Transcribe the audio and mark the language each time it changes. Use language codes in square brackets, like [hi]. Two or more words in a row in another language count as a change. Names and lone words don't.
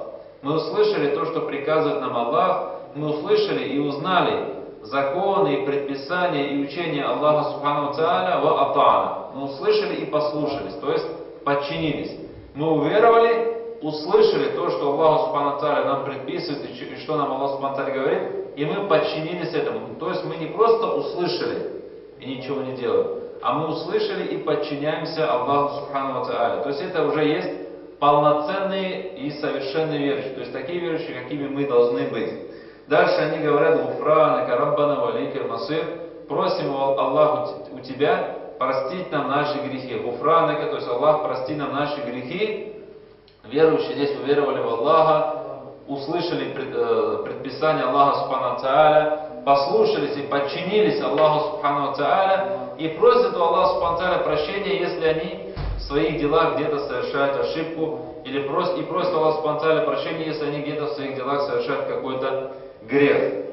[ru] Мы услышали то, что приказывает нам Аллах. Мы услышали и узнали законы и предписания и учения [ar] الله سبحانه وتعالى وأطعنا. [ru] Мы услышали и послушались, то есть подчинились. Мы уверовали, услышали то, что [ar] الله سبحانه وتعالى [ru] нам предписывает и что нам [ar] الله سبحانه وتعالى [ru] говорит, и мы подчинились этому. То есть мы не просто услышали и ничего не делаем, а мы услышали и подчиняемся [ar] الله سبحانه وتعالى. [ru] То есть это уже есть полноценные и совершенные верующие, то есть такие верующие, какими мы должны быть. Дальше они говорят: [ar] «غفرانك ربنا وإليك المصير». [ru] Просим Аллаху у Тебя простить нам наши грехи. Гуфранака, то есть Аллах, прости нам наши грехи. Верующие здесь уверовали в Аллаха, услышали предписание [ar] الله سبحانه وتعالى, [ru] послушались и подчинились [ar] الله سبحانه وتعالى [ru] и просят у [ar] الله سبحانه وتعالى [ru] прощения, если они в своих делах где-то совершают ошибку, или просят [ar] الله سبحانه وتعالى [ru] прощения, если они где-то в своих делах совершают какой-то грех.